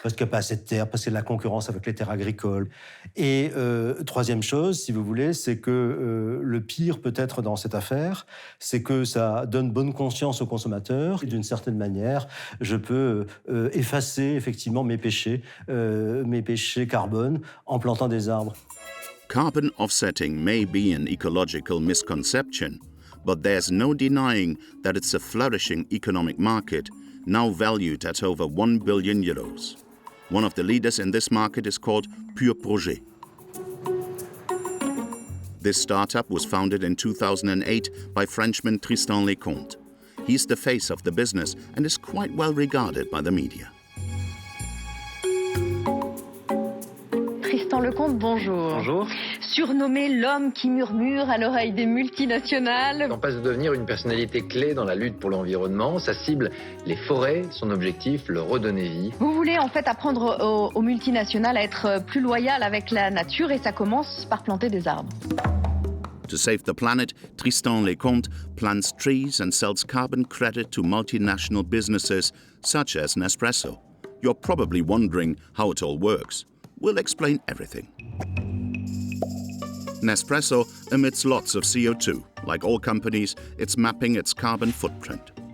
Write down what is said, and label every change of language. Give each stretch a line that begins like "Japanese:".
French: Parce qu'il n'y a pas assez de terre, parce qu'il y a de la concurrence avec les terres agricoles. Et troisième chose, si vous voulez, c'est que le pire peut-être dans cette affaire, c'est que ça donne bonne conscience aux consommateurs. Et d'une certaine manière, je peux effacer effectivement mes péchés carbone en plantant des arbres.
English: Carbon offsetting may be an ecological misconception, but there's no denying that it's a flourishing economic market, now valued at over 1 billion euros. One of the leaders in this market is called Pure Projet. This startup was founded in 2008 by Frenchman Tristan Lecomte. He's the face of the business and is quite well regarded by the media.
French: Tristan Lecomte, bonjour. Bonjour. Surnommé l'homme qui murmure à l'oreille des multinationales. On passe de devenir une personnalité clé dans la lutte pour l'environnement. Sa cible, les forêts. Son objectif, leur redonner vie. Vous voulez en fait apprendre aux multinationales à être plus loyales avec la nature et ça commence par planter des arbres.
English: To save the planet, Tristan Lecomte plants trees and sells carbon credit to multinational businesses such as Nespresso. You're probably wondering how it all works. We'll explain everything. Nespresso emits lots of CO2. Like all companies, it's mapping its carbon footprint.